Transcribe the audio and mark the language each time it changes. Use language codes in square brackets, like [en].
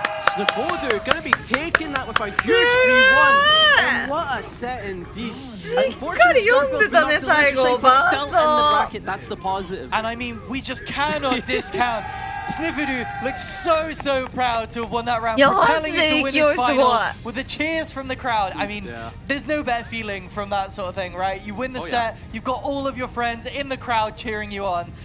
[en] Snifodu gonna be taking that with a huge 3-1. And what a set indeed. [ja] しっかり読んでたね、最後。バーソー。 [en] That's the positive. And I mean, we just cannot discount. Snifudu looks so proud to have won that round, propelling it to win his final with the cheers from the crowd. I mean, there's no better feeling from that sort of thing, right? You win the set, you've got all of your friends in the crowd cheering you on.